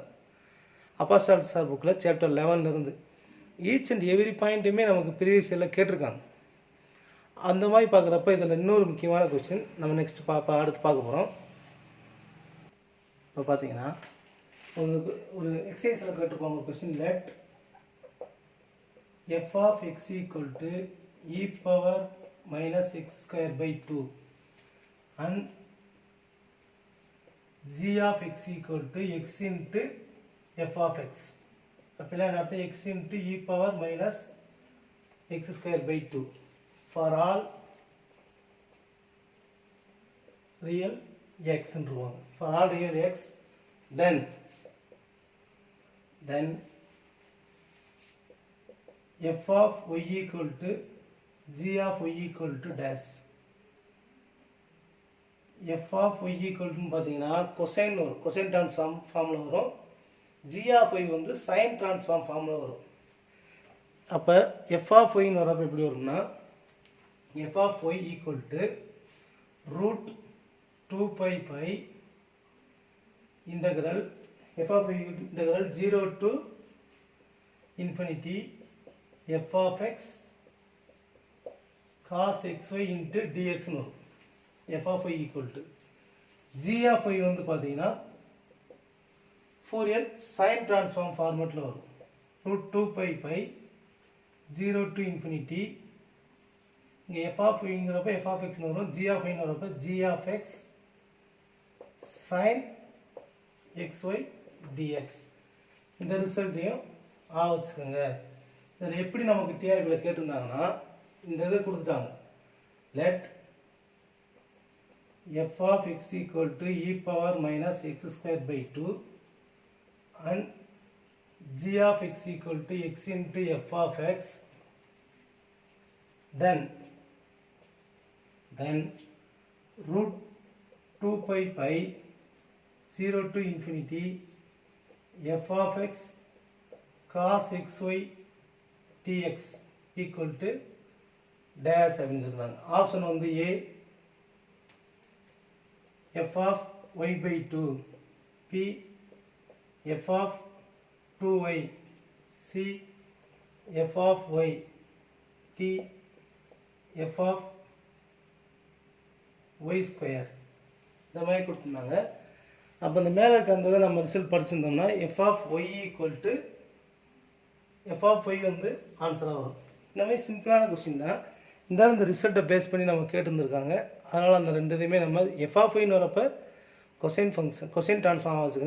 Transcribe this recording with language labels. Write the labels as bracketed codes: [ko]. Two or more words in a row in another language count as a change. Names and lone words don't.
[ta] அப்பாஸ்டால் சார் புக்கில் சாப்டர் 11 [en] each and every point [ta] நமக்கு [en] previous year [ta] கேட்டிருக்காங்க. அந்த மாதிரி பார்க்குறப்ப இதில் இன்னொரு முக்கியமான கொஸ்டின் நம்ம நெக்ஸ்ட் அடுத்து பார்க்க போகிறோம். இப்போ பார்த்தீங்கன்னா உங்களுக்கு ஒரு எக்ஸசைஸில் கேட்டிருப்பாங்க கொஸ்டின். [en] லெட் f(x) = e⁻x²/2 and g(x) = x into f(x). [ta] அப்படின்னா அர்த்தம் [en] x into e⁻x²/2 for all real x [ta] ன்றுவாங்க. [en] for all real x then f(y) = g(y) = dash. [ta] f(y) = பார்த்தீங்கன்னா [en] cosine transform form [ta] வரும். g(y) வந்து [en] sine transform form [ta] வரும். அப்போ f(y)ன்னு வரப்போ எப்படி வரும்னா [en] f(y) = √2π integral f(y) integral 0 to infinity f(x) cos xy into dx [ta] ன்னு வரும். f(y) = g(y) வந்து பார்த்தீங்கன்னா [en] Fourier sine transform format [ta] வரும். [en] √2π 0 to infinity. [ta] இங்கே f(y)ங்கிறப்ப f(x)ன்னு வரும். g(y)ன்னு வரப்போ [en] g(x) sin xy dx. [ta] இந்த ரிசல்ட்டையும் வச்சுக்கோங்க. இதில் எப்படி நமக்கு டிஆர்பியில் கேட்டிருந்தாங்கன்னா இந்த இதை கொடுத்துட்டாங்க. [en] லெட் f(x) = e⁻x²/2 and g(x) = x into f(x) then √2π 0 to infinity f(x) cos xy dx = dash [ta] அப்படின்னு இருந்தாங்க. ஆப்ஷன் வந்து A f(y/2), B f(2y), C f(y), D f(y²). இந்த மாதிரி கொடுத்துருந்தாங்க. அப்போ இந்த மேலே இருக்க அந்த நம்ம ரிசல்ட் படிச்சிருந்தோம்னா f(y) வந்து ஆன்சராக வரும். இந்த மாதிரி சிம்பிளான கொஸ்டின் தான். இந்த ரிசல்ட்டை பேஸ் பண்ணி நம்ம கேட்டுருந்துருக்காங்க. அதனால் அந்த ரெண்டு இதையுமே நம்ம f(y)ன்னு வரப்போ [en] cosine transform [ta] வச்சுக்கோங்க.